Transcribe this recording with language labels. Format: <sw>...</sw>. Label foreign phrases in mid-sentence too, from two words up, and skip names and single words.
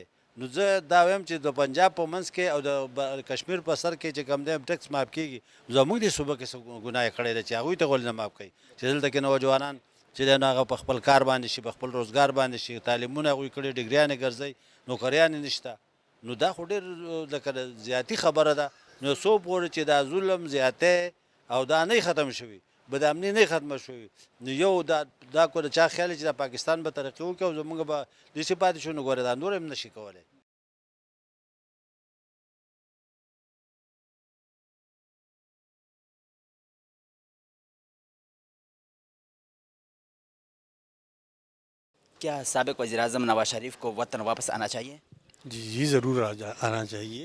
<ps>نو زه دا وایم چې د پنجاب په منځ کې او د کشمیر په سر کې چې کوم دی ټیکس ماف کېږي، زموږ دې صوبه کې څه ګناه یې کړې ده چې هغوی ته ولې نه ماف کوي چې دلته کې نوجوانان چې دی نو هغه په خپل کار باندې شي، په خپل روزګار باندې شي، تعلیمونه هغوی کړي، ډګریانې ګرځئ، نوکریانې نشته. نو دا خو ډېر لکه زیاتي خبره ده. نو څو پورې چې دا ظلم زیاتی او دا نه ختم شوي، بدامني نه ختمه شوي، نو یو دا کو د چا خیال چې دا پاکستان به ترقي وکړي او زموږ به داسې پاتې شو، نو ګوره دا نور هم نشي کولی.</ps> <ur>کیا سابق وزیر اعظم نواز شریف کو وطن واپس آنا چاہیے؟ جی ضرور آنا چاہیے.</ur>